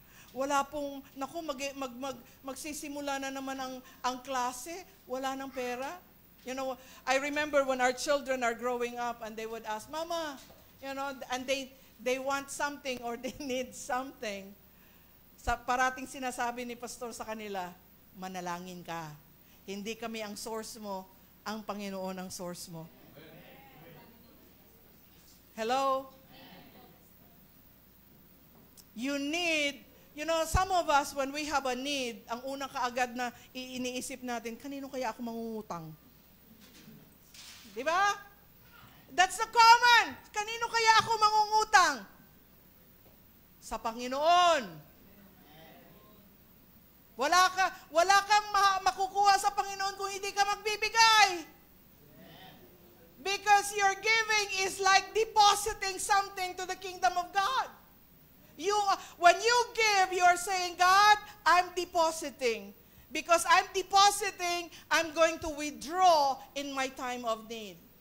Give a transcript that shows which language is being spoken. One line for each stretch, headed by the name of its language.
Filipino: Wala pong, naku, magsisimula na naman ang klase. Wala ng pera.
English: I remember when our children are growing up and they would ask, Mama, and they want something or they need something.
Filipino: Parating sinasabi ni Pastor sa kanila, manalangin ka. Hindi kami ang source mo, ang Panginoon ang source mo.
English: Hello? You need, some of us, when we have a need,
Filipino: ang unang kaagad na iniisip natin, kanino kaya ako mangungutang? Di ba?
English: That's the common.
Filipino: Kanino kaya ako mangungutang? Sa Panginoon. Wala kang makukuha sa Panginoon kung hindi ka magbibigay.
English: Because your giving is like depositing something to the kingdom of God. When you give, you are saying, God, I'm depositing. Because I'm depositing, I'm going to withdraw in my time of need.